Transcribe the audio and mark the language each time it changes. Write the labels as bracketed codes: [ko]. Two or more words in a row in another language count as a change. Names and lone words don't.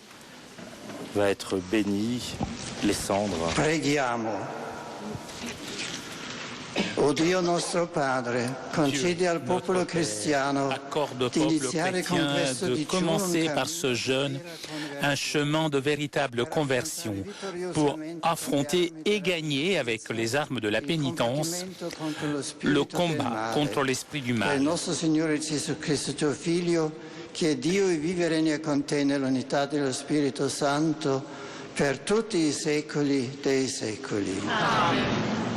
[fr] va être bénie les cendres. [it] Preghiamo. O Dio nostro Padre, concedi al popolo cristiano [fr] accorde au [it] di [fr] peuple [it] iniziare con [fr] chrétien [it] questo [fr] de [it] di [fr] commencer par ce jeûne un chemin de véritable conversion pour affronter et gagner avec les armes de la pénitence le combat contre l'esprit du [it] Per il [fr] mal. [it] nostro Signore Gesù Cristo, tuo Figlio, che è Dio e vive e regna con te nell'unità dello Spirito Santo per tutti i secoli dei secoli. Amen.